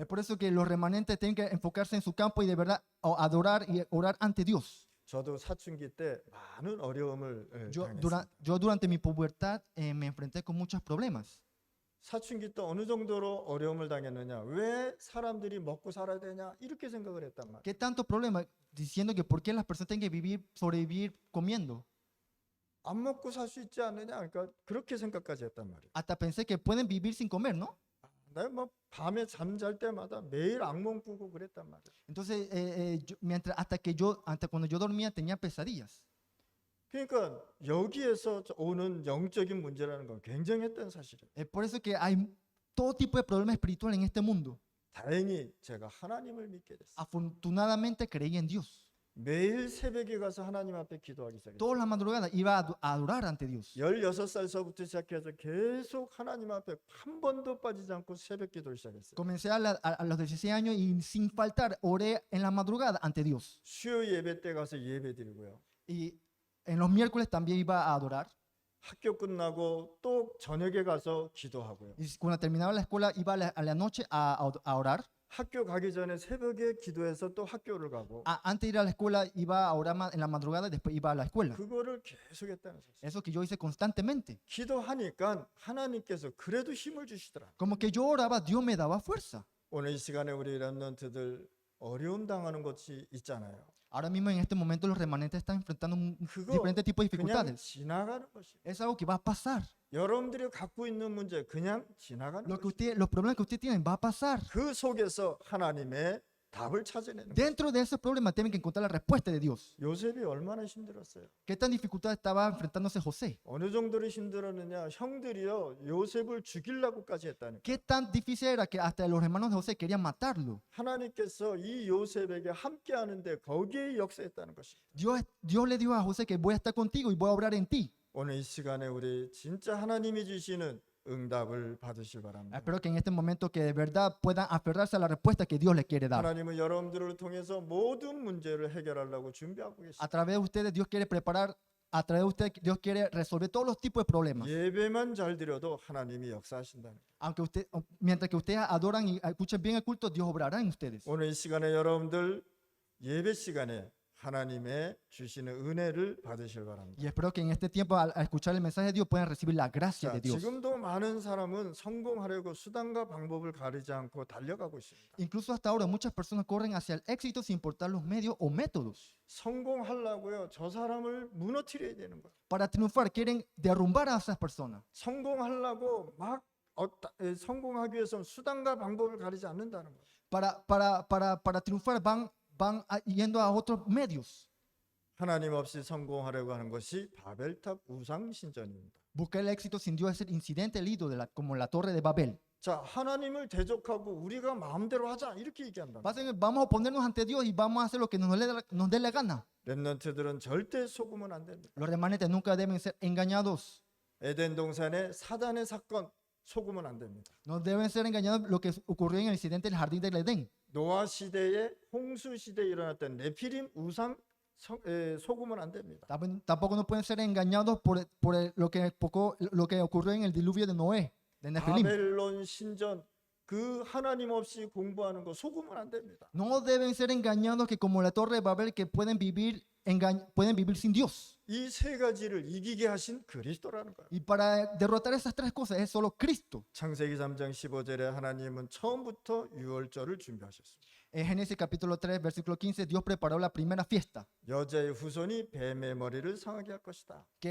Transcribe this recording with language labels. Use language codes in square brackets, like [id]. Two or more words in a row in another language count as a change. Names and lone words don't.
[es] Es por eso que los remanentes tienen que enfocarse en su campo y de verdad adorar y orar ante Dios. [ko] 저도 사춘기 때 많은 어려움을 당했어요. [es] Yo durante mi pubertad me enfrenté con muchos problemas. [ko] 사춘기 때 어느 정도로 어려움을 당했느냐? 왜 사람들이 먹고 살아야 되냐? 이렇게 생각을 했단 말이에요. [es] ¿Qué tanto problema? Diciendo que por qué las personas tienen que vivir, sobrevivir comiendo. [ko] 안 먹고 살 수 있지 않느냐? 그러니까 그렇게 생각까지 했단 말이에요. [es] Hasta pensé que pueden vivir sin comer, ¿no? [ko] 내가 뭐 밤에 잠잘 때마다 매일 악몽 꾸고 그랬단 말이에요. [es] Entonces, hasta cuando yo dormía tenía pesadillas. [ko] 그러니까 여기에서 오는 영적인 문제라는 건 굉장했던 사실이에요. [es] Es por eso que hay todo tipo de problemas espirituales en este mundo. [ko] 다행히 제가 하나님을 믿게 됐어요. [es] Afortunadamente creí en Dios. [ko] 매일 새벽에 가서 하나님 앞에 기도하기 시작했어요. [es] Todas las madrugadas iba a adorar ante Dios. [ko] 16살서부터 시작해서 계속 하나님 앞에 한 번도 빠지지 않고 새벽 기도를 시작했어요. [es] Comencé a los 16 años y sin faltar oré en la madrugada ante Dios. [ko] 수요 예배 때 가서 예배 드리고요. [es] Y en los miércoles también iba a adorar. [ko] 학교 끝나고 또 저녁에 가서 기도하고요. [es] Y cuando terminaba la escuela iba a la noche a orar. [ko] 학교 가기 전에 새벽에 기도해서 또 학교를 가고 [es] Antes de ir a la escuela iba a orar en la madrugada y después iba a la escuela. [ko] 그거를 계속 했다는 사실. [es] Eso que yo hice constantemente. [ko] 기도하니까 하나님께서 그래도 힘을 주시더라. [es] Como que yo oraba, Dios me daba fuerza. [ko] 오늘 이 시간에 우리 렘넌트들 어려움 당하는 것이 있잖아요. [es] Ahora mismo en este momento los remanentes están enfrentando [ko] 그거 [es] diferentes tipos de [ko] 그냥 [es] dificultades. [ko] 지나가는 것이에요. [es] Es algo que va a pasar. [ko] 여러분들이 갖고 있는 문제 그냥 지나가는 것이에요. [es] Los problemas que usted tiene va a pasar. [ko] 그 속에서 하나님의 답을 찾아내는 거예요. [es] Dentro de esos problemas tienen que encontrar la respuesta de Dios. [ko] 요셉이 얼마나 힘들었어요. [es] ¿Qué tan dificultad estaba enfrentándose José? [ko] 어느 정도로 힘들었느냐. 형들이요 요셉을 죽이려고까지 했다는 거예요. [es] ¿Qué tan difícil era que hasta los hermanos de José querían matarlo? [ko] 하나님께서 이 요셉에게 함께 하는데 거기에 역사했다는 것이에요. [es] Dios le dijo a José que voy a estar contigo y voy a obrar en ti. [ko] 오늘 이 시간에 우리 진짜 하나님이 주시는 응답을 받으실 바랍니다. [es] Espero que en este momento que de verdad puedan aferrarse a la respuesta que Dios les quiere dar. [ko] 하나님은 여러분들을 통해서 모든 문제를 해결하려고 준비하고 계십니다. [es] A través de ustedes Dios quiere preparar, a través de ustedes Dios quiere resolver todos los tipos de problemas. [ko] 예배만 잘 드려도 하나님이 역사하신다는 거예요. [es] Mientras que ustedes adoran y escuchen bien el culto, Dios obrará en ustedes. [ko] 오늘 이 시간에 여러분들 예배 시간에 하나님의 주시는 은혜를 받으실 바랍니다. [es] Y espero que en este tiempo al escuchar el mensaje de Dios puedan recibir la gracia [ko] 자, [es] de Dios. [ko] 지금도 많은 사람은 성공하려고 수단과 방법을 가리지 않고 달려가고 있습니다. [es] Incluso hasta ahora muchas personas corren hacia el éxito sin importar los medios o métodos. [ko] 성공하려고요. 저 사람을 무너뜨려야 되는 거예요. [es] Para triunfar quieren derrumbar a esas personas. [ko] 성공하려고 막 성공하기 위해서는 수단과 방법을 가리지 않는다는 거예요. [es] Para triunfar van yendo a otros medios. [ko] 하나님 없이 성공하려고 하는 것이 바벨탑 우상 신전입니다. [es] Buscar el éxito sin Dios es el incidente, el ídolo como la torre de Babel. [ko] 자, 하나님을 대적하고 우리가 마음대로 하자 이렇게 얘기한다. [es] Vamos a oponernos ante Dios y vamos a hacer lo que nos dé la gana. [ko] 렘넌트들은 절대 속으면 안 됩니다. [es] Los remanentes nunca deben ser engañados. [ko] 에덴 동산의 사단의 사건 속으면 안 됩니다. [es] No deben ser engañados lo que ocurrió en el incidente del jardín del Edén. [ko] 노아 시대에 홍수 시대에 일어났던 네피림 우상 속으면 안 됩니다. [es] Tampoco no pueden ser engañados por lo que ocurrió en el diluvio de Noé, de Nefilim. [ko] 바벨론 신전 그 하나님 없이 공부하는 거 속으면 안 됩니다. [es] No deben ser engañados que como la torre de Babel que pueden vivir sin Dios. [ko] 이 세 가지를 이기게 하신 그리스도라는 거예요. [es] Y para derrotar esas tres cosas es solo Cristo. [ko] 창세기 3장 15절에 하나님은 처음부터 유월절을 준비하셨습니다. [es] En Génesis capítulo 3, versículo 15, Dios preparó la primera fiesta. [ko] 여자의 후손이 뱀의 머리를 상하게 할 것이다.